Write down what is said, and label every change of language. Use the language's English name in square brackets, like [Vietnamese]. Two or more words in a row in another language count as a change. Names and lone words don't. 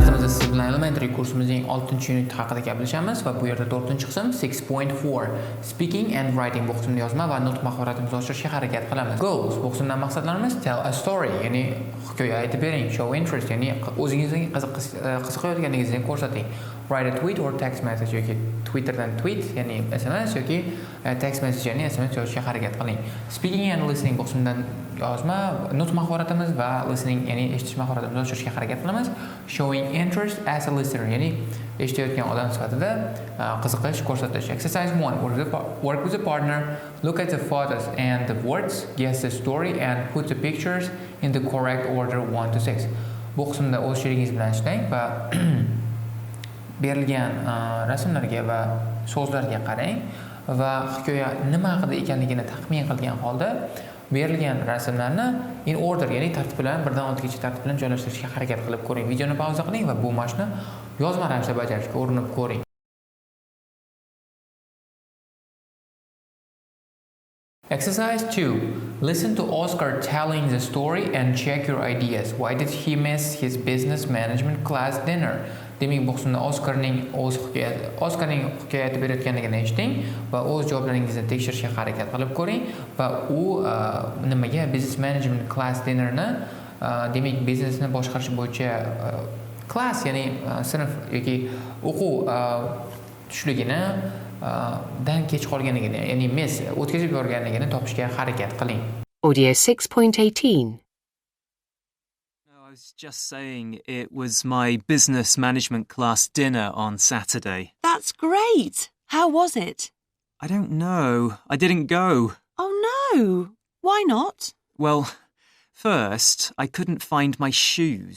[Uzbek] biz siz bilan elementary kursimizning 6-unit haqida gaplashamiz va bu yerda 4-qism 6.4 [English] speaking and writing [Uzbek] bu qismni yozma va nutq mahoratimizni oshirishga harakat qilamiz. Goals bu qismdan maqsadlarimiz [English] tell a story, [Uzbek] ya'ni hikoya aytib bering, [English] show interest, [Uzbek] ya'ni o'zingizning qiziqayotganingizni ko'rsating. [English] Write a tweet or text message [Uzbek] yoki Twitterdan tweet, ya'ni SMS yoki [English] text message, [Uzbek] ya'ni SMS yozishga harakat qiling. [English] Speaking and listening [Uzbek] bu qismdan yozma, nutq mahoratimiz va listening, ya'ni eshitish mahoratimizni oshirishga harakat qilamiz. [English] Showing interest as a listener, [Uzbek] ya'ni eshitayotgan odam sifatida qiziqish ko'rsatish. [English] Exercise 1. Work with a partner, look at the photos and the words, guess the story and put the pictures in the correct order 1 to 6. [Uzbek] Bu qismda o'z sherigingiz bilan ishlang va berilgan rasmlarga va so'zlarga qarang va hikoya nima haqida ekanligini taxmin qilgan holda berilgan rasmlarni [English] in order, [Uzbek] ya'ni tartib bilan birdan 6gacha tartib bilan joylashtirishga harakat qilib ko'ring. Videoni pauza qiling va bu mashqni yozma ravishda bajarishga urinib ko'ring. [English] Exercise 2. Listen to Oscar telling the story and check your ideas. Why did he miss his business management class dinner? [Uzbek] Demak, bu qismda Oscarning hikoya aytib berayotganligini eshiting va o'z javoblaringizni tekshirishga harakat qilib ko'ring va u nimaga [English] business management class dinnerni, [Uzbek] demak biznesni boshqarish bo'yicha class, ya'ni sinf yoki o'quv tushligini dan kech qolganligini, ya'ni miss o'tkazib yuborganligini topishga harakat qiling. Audio 6.18. [English] I was just saying it was my business management class dinner on Saturday. That's great. How was it? I don't know. I didn't go. Oh no. Why not? Well, first, I couldn't find my shoes.